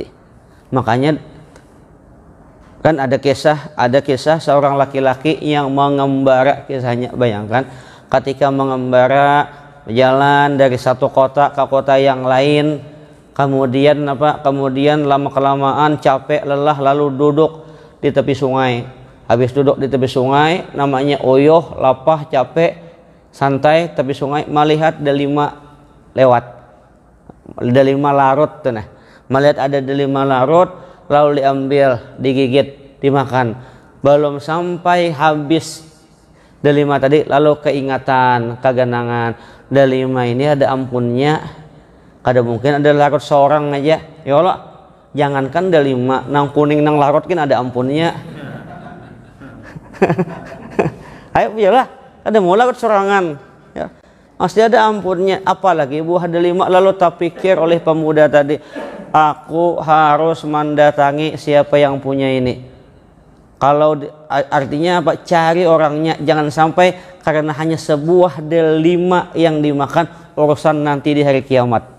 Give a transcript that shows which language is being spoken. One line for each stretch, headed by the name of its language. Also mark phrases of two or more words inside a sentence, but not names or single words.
Banjar: Makanya kan ada kisah seorang laki-laki yang mengembara, kisahnya bayangkan ketika mengembara jalan dari satu kota ke kota yang lain, kemudian lama kelamaan capek lelah lalu duduk di tepi sungai. Habis duduk di tepi sungai namanya oyoh, lapah, capek, santai tepi sungai, melihat delima lewat, delima larut tuh nah. Melihat ada delima larut lalu diambil, digigit, dimakan. Belum sampai habis delima tadi lalu keingatan, keganangan, delima ini ada ampunnya. Kada mungkin ada larut seorang aja. Ya Allah, jangankan delima, nang kuning nang larut kan ada ampunnya. Ayo biarlah, ada mau larut sorangan. Ya. Masih ada ampunnya, apalagi buah delima. Lalu tak pikir oleh pemuda tadi, aku harus mendatangi siapa yang punya ini. Kalau artinya apa? Cari orangnya, jangan sampai karena hanya sebuah delima yang dimakan urusan nanti di hari kiamat.